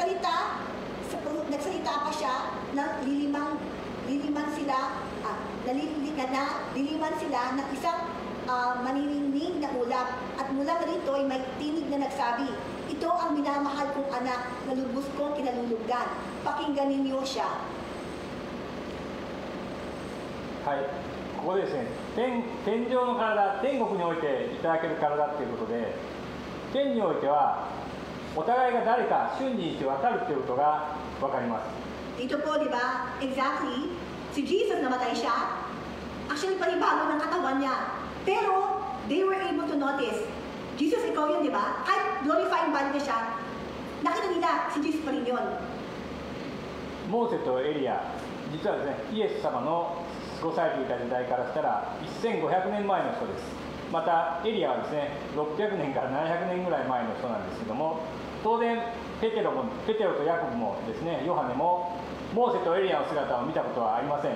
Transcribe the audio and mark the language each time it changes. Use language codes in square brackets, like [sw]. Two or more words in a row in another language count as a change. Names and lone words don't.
[tl] Nagsalita pa siya na liliman sila ng isang maniningning na ulap at mula rito ay may tinig na nagsabi, ito ang minamahal kong anak na lubos kong kinalulugdan. Pakinggan ninyo siya. [ja] はい、ここでですね、天上の体、天国においていただける体ということで、天においてはお互いが誰か瞬時にして分かるということが分かります。 [tl] Dito po, di ba? Exactly. Si Jesus namatay siya. Actually, panibago ng katawan niya. Pero, [en] they were able to notice. [tl] Jesus, ikaw yun, di ba? Kahit [en] glorifying body [tl] na siya, nakita nila si Jesus pa rin yun. [ja] モーセとエリア、実はですね、イエス様の過ごされていた時代からしたら1500年前の人です。またエリアはですね600年から700年ぐらい前の人なんですけども、当然ペテロとヤコブもですねヨハネもモーセとエリアの姿を見たことはありません。